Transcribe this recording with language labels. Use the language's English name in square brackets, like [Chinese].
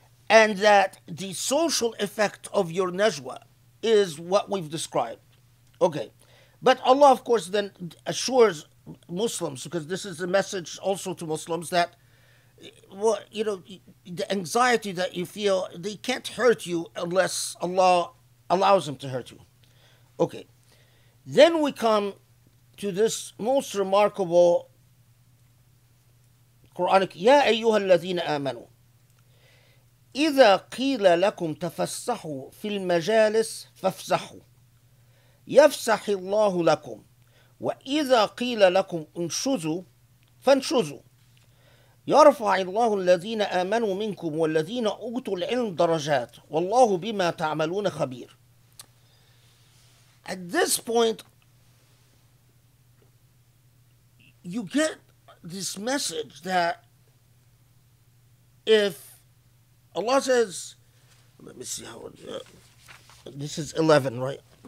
[English] And that the social effect of your najwa is what we've described. Okay. But Allah, of course, then assures Muslims, because this is a message also to Muslims, that, well, the anxiety that you feel, they can't hurt you unless Allah allows them to hurt you. Okay. Then we come to this most remarkable Quranic, [Arabic] يا أيها الذين آمنوا إذا قيل لكم تفسحوا في المجالس فافسحوا يفسح الله لكم وإذا قيل لكم انشزوا فانشزوا يرفع الله الذين آمنوا منكم والذين أوتوا العلم درجات والله بما تعملون خبير. [English] At this point, you get this message that if Allah says, let me see how this is 11, right?